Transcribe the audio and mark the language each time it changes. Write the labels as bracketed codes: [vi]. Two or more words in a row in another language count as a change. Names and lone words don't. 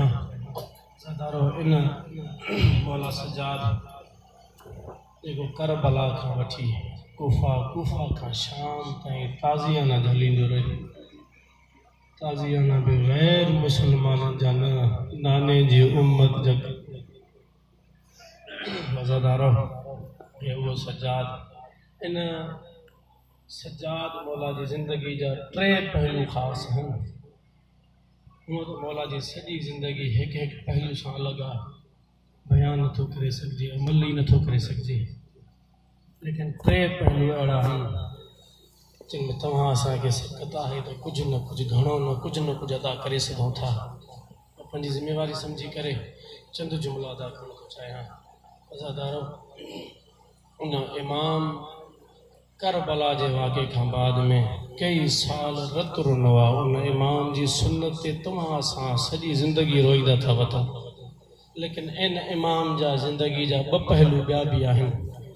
[sd] ज़ादारो इन मौला सजाद जेको करबला खां वठी कूफा खां शाम ताईं ताज़ियाना हलींदो रहे। ताज़ियाना भी गैर मुसलमाननि जा न नाने जी उम्मत जा। ज़ादारो ये वो सजाद इन सजाद मौला जी ज़िंदगी जा टे पहलू ख़ासि हैं। हूँ तो मौला जी सॼी ज़िंदगी एक पहलू से अलग आ बयान नथो करे सघिजे अमल ही नथो करे सघिजे लेकिन टे पहलू अड़ा हैं जिनमें तव्हां असांखे सकत है तो कुछ न कुछ घणो न कुछ अदा करे सघूं था। अपनी जिम्मेवारी समझी करे चंद जुमला अदा करण थो चाहियां। अज़ादारो उन इमाम करबला जे वाक़े खां बाद में कई साल रत रुनो आहे। उन इमाम जी सुन्नत ते तव्हां सां सॼी ज़िंदगी रोईंदा था वठो लेकिन इन इमाम जा ज़िंदगी जा ॿ पहलू ॿिया बि आहिनि।